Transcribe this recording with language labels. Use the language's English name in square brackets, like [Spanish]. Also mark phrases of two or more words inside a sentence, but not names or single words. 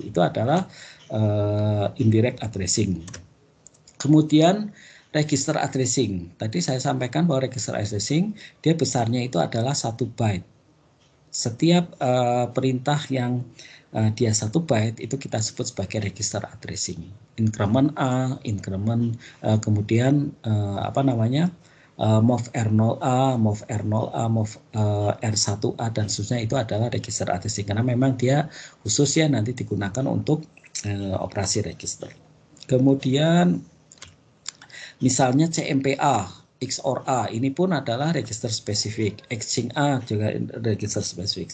[Indonesian] Itu adalah [English] indirect addressing. [Indonesian] Kemudian [English] register addressing. [Indonesian] Tadi saya sampaikan bahwa [English] register addressing [Indonesian] dia besarnya itu adalah 1 byte. Setiap perintah yang dia 1 byte itu kita sebut sebagai [English] register addressing. Increment A, increment [Indonesian] kemudian mov R0A, mov R0A, mov R1A dan seterusnya itu adalah [English] register addressing [Indonesian] karena memang dia khusus ya nanti digunakan untuk operasi register. Kemudian misalnya CMPA XOR A ini pun adalah register spesifik, exchange A juga register spesifik.